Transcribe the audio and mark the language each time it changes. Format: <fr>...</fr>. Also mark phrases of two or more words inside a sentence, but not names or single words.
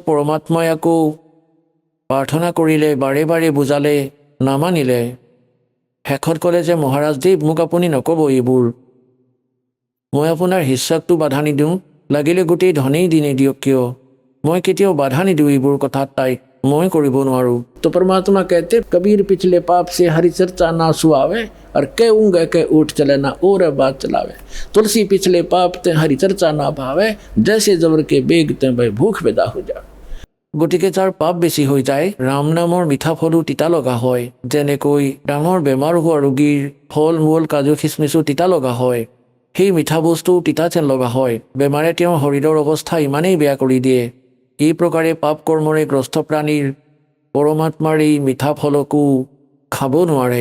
<as>কিছুদিনৰ পিছত পৰমাত্মাই আকৌ প্ৰাৰ্থনা কৰিলে, বাৰে বাৰে বুজালে, নামানিলে। শেষত ক'লে যে মহাৰাজদেৱ, মোক আপুনি নক'ব এইবোৰ। মই আপোনাৰ শিষ্যকটো বাধা নিদিওঁ, লাগিলে গোটেই ধনেই দিনে দিয়ক কিয়, মই কেতিয়াও বাধা নিদিওঁ এইবোৰ কথাত তাইক, মই কৰিব নোৱাৰোঁ।</as> <hi>তো परमात्मा कहते कबीर पिछले पाप से हरि चर्चा ना सुआवे और कहूँगा के उठ चले ना और बात चलावे। तुलसी पिछले पाप ते हरि चर्चा ना भावे, जैसे जबर के बेग ते भाई भूख बेदा हो जा।</hi> <as>গতিকে যাৰ পাপ বেছি হৈ যায়, ৰাম নামৰ মিঠা ফলো তিতা লগা হয়। যেনেকৈ ডাঙৰ বেমাৰ হোৱা ৰোগীৰ ফল মূল কাজু খিচমিচো তিতা লগা হয়, সেই মিঠা বস্তু তিতা যেন লগা হয়। বেমাৰে তেওঁৰ শৰীৰৰ অৱস্থা ইমানেই বেয়া কৰি দিয়ে। এই প্ৰকাৰে পাপ কৰ্মৰে গ্ৰস্ত প্ৰাণীৰ পৰমাত্মাৰ এই মিঠা ফলকো খাব নোৱাৰে।</as>